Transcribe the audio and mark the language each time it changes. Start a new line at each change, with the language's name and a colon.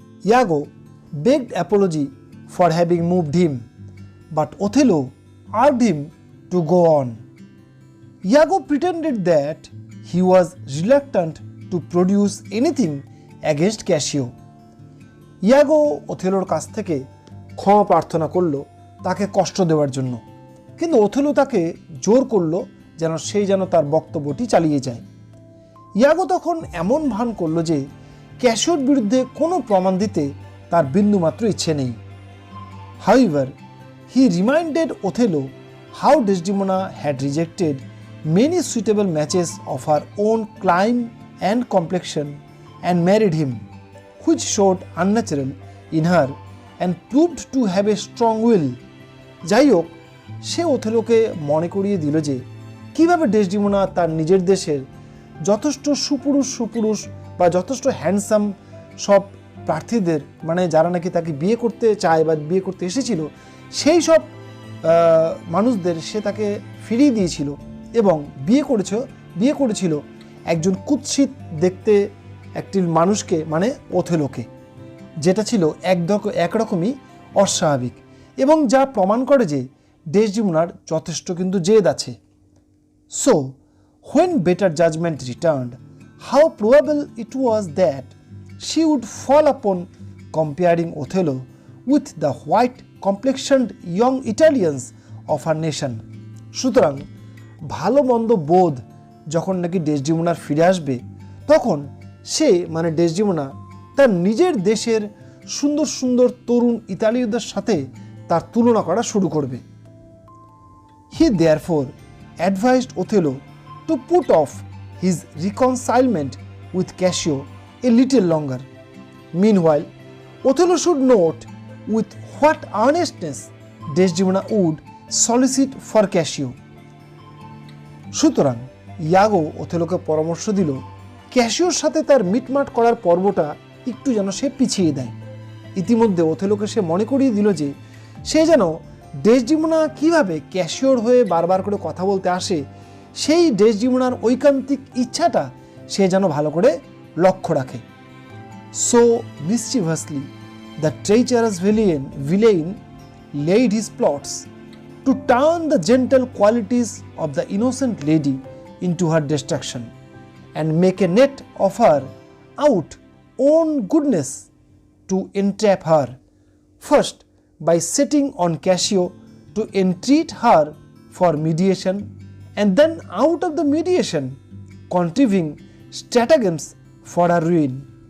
English: Iago begged apology for having moved him, but Othello urged him to go on. Iago pretended that he was reluctant to produce anything against Cassio.
Bangla: ইয়াগো ওথেলোর কাছ থেকে ক্ষমা প্রার্থনা করলো তাকে কষ্ট দেওয়ার জন্য, কিন্তু ওথেলো তাকে জোর করলো যেন তার বক্তব্যটি চালিয়ে যায়। ইয়াগো তখন এমন ভান করলো যে ক্যাসিওর বিরুদ্ধে কোনো প্রমাণ দিতে তার বিন্দুমাত্র ইচ্ছে নেই।
English: However, he reminded Othello how Desdemona had rejected many suitable matches of her own clime and complexion and married him, which showed unnatural in her and proved to have a strong will.
Bangla: যাই হোক, সে ওথেলোকে মনে করিয়ে দিল যে কীভাবে Desdemona তার নিজের দেশের যথেষ্ট সুপুরুষ বা যথেষ্ট হ্যান্ডসাম সব প্রার্থীদের, মানে যারা নাকি তাকে বিয়ে করতে চায় বা বিয়ে করতে এসেছিল, সেই সব মানুষদের সে তাকে ফিরিয়ে দিয়েছিল এবং বিয়ে করেছিল একজন কুৎসিত দেখতে একটি মানুষকে, মানে ওথেলোকে, যেটা ছিল একরকমই অস্বাভাবিক এবং যা প্রমাণ করে যে ডেসডিমোনার যথেষ্ট কিন্তু জেদ আছে।
English: So when better judgment returned, how probable it was that she would fall upon comparing Othello with the white complexioned young Italians of her nation.
Bangla: সুতরাং ভালো মন্দ বোধ যখন নাকি ডেসডিমোনার ফিরে আসবে, তখন সে মানে ডেসডিমোনা তার নিজের দেশের সুন্দর সুন্দর তরুণ ইতালীয়দের সাথে তার তুলনা করা শুরু করবে।
English: He therefore advised Othello to put off his reconcilement with Cassio a little longer. Meanwhile, Othello should note with what earnestness Desdemona would solicit for Cassio.
Bangla: সুতরাং ইয়াগো ওথেলোকে পরামর্শ দিল ক্যাসিওর সাথে তার মিটমাট করার পর্বটা একটু যেন সে পিছিয়ে দেয়। ইতিমধ্যে ওথেলোকে সে মনে করিয়ে দিল যে সে যেন ডেসডিমোনা কিভাবে ক্যাসিওর হয়ে বারবার করে কথা বলতে আসে, সেই ডেসডিমোনার ঐকান্তিক ইচ্ছাটা সে যেন ভালো করে লক্ষ্য রাখে।
English: So mischievously the treacherous villain laid his plots to turn the gentle qualities of the innocent lady into her destruction and make a net of her out own goodness to entrap her, first by setting on Cassio to entreat her for mediation, and then out of the mediation contriving stratagems for her ruin.